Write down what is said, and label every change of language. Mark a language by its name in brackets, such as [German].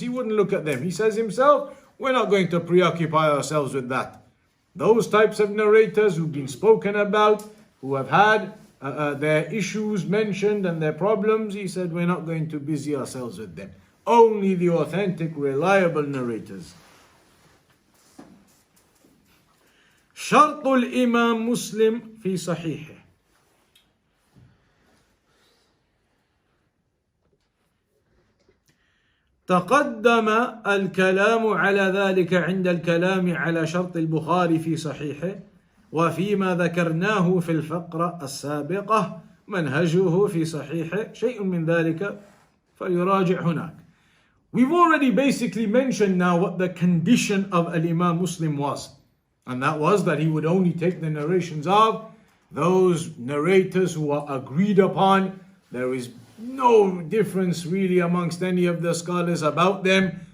[English] He wouldn't look at them. He says himself, we're not going to preoccupy ourselves with that. Those types of narrators who've been spoken about, who have had their issues mentioned and their problems, he said, we're not going to busy ourselves with them. Only the authentic, reliable narrators. [Arabic] شرط الإمام مسلم في صحيحه. تقدم الكلام على ذلك عند الكلام على شرط البخاري في صحيحه وفيما ذكرناه في الفقرة السابقة منهجه في صحيحه شيء من ذلك فيراجع هناك. [English] We've already basically mentioned now what the condition of Al-Imam Muslim was. And that was that he would only take the narrations of those narrators who are agreed upon. There is no difference really amongst any of the scholars about them.